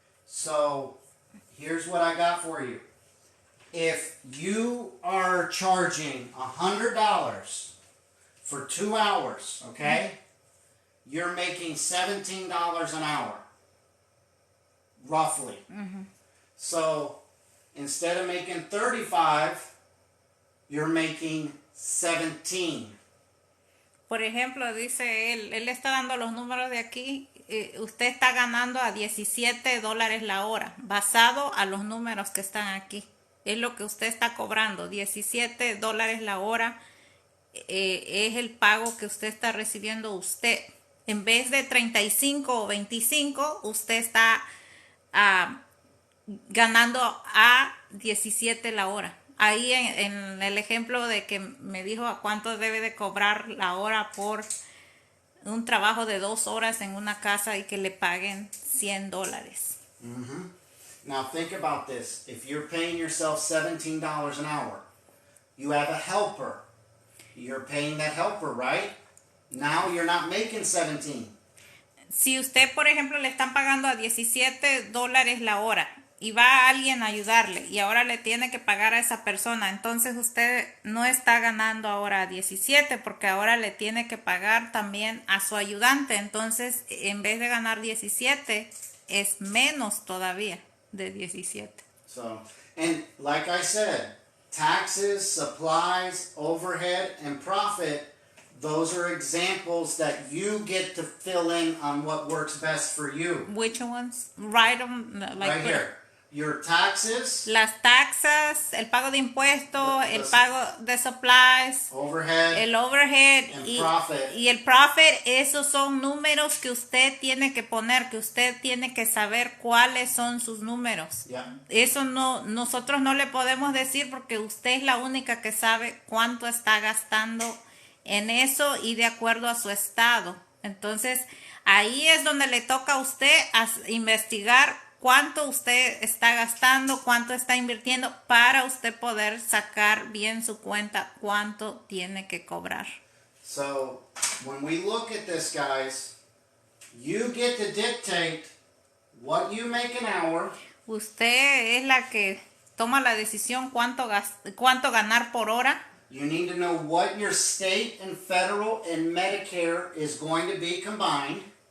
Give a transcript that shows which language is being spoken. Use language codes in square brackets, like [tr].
[en] So, here's what I got for you. If you are charging $100 for 2 hours, okay, you're making $17 an hour, roughly. So, instead of making 35, you're making 17. [es] Por ejemplo, dice él está dando los números de aquí, usted está ganando a $17 la hora, basado a los números que están aquí. Es lo que usted está cobrando, $17 la hora, es el pago que usted está recibiendo usted. en vez de 35 o 25, usted está ganando a 17 la hora. Ahí en el ejemplo de que me dijo a cuánto debe de cobrar la hora por un trabajo de 2 horas en una casa y que le paguen $100. [en] Now think about this. If you're paying yourself $17 an hour, you have a helper. You're paying that helper, right? Now you're not making 17. [es] Si usted, por ejemplo, le están pagando a $17 la hora y va alguien a ayudarle y ahora le tiene que pagar a esa persona, entonces usted no está ganando ahora 17 porque ahora le tiene que pagar también a su ayudante. Entonces, en vez de ganar 17, es menos todavía de 17. [en] So, and like I said, taxes, supplies, overhead, and profit, those are examples that you get to fill in on what works best for you. Which ones? Right on, like Right here. Your taxes, [es] las taxas, el pago de impuestos, [en] The- [es] el pago de supplies, [en] overhead, [es] el overhead [en] and [es] y, [en] profit. [es] y el profit. Esos son números que usted tiene que poner, que usted tiene que saber cuáles son sus números. [en] Yeah. [es] Eso no, nosotros no le podemos decir porque usted es la única que sabe cuánto está gastando en eso y de acuerdo a su estado. Entonces, ahí es donde le toca a usted investigar cuánto usted está gastando, cuánto está invirtiendo para usted poder sacar bien su cuenta, cuánto tiene que cobrar. [en] So, when we look at this, guys, you get to dictate what you make an hour. [es] Usted es la que toma la decisión cuánto ganar por hora. [en] You need to know what your state and federal and Medicare is going to be combined.